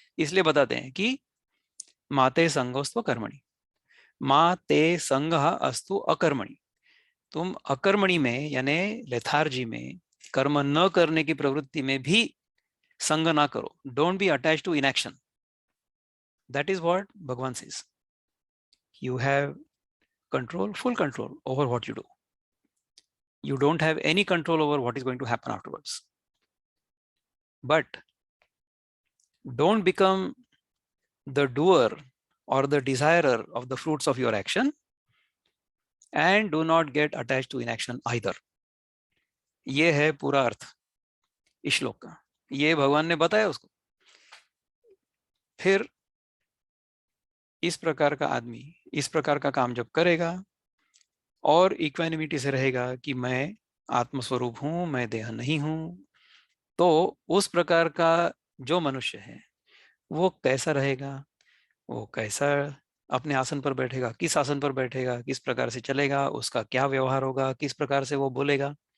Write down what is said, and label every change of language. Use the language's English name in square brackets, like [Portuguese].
[Hindi] इसलिए बताते हैं कि [Sanskrit] माते संगोस्त्व कर्मणि, माते संग अस्तु अकर्मणि। [Hindi] तुम अकर्मणि में यानी लेथार्जी में, कर्म न करने की प्रवृत्ति में भी संग ना करो। [English] Don't be attach to inaction. That is what भगवान says. You have control, full control over what you do. You don't have any control over what is going to happen afterwards. But don't become the doer or the desirer of the fruits of your action, and do not get attached to inaction either. [Hindi] ये है पूरा अर्थ इस श्लोक का। ये भगवान ने बताया उसको। फिर इस प्रकार का आदमी इस प्रकार का काम जब करेगा और इक्वानिमिटी से रहेगा कि मैं आत्मस्वरूप हूं, मैं देह नहीं हूं, तो उस प्रकार का जो मनुष्य है वो कैसा रहेगा, वो कैसा अपने आसन पर बैठेगा, किस आसन पर बैठेगा, किस प्रकार से चलेगा, उसका क्या व्यवहार होगा, किस प्रकार से वो बोलेगा।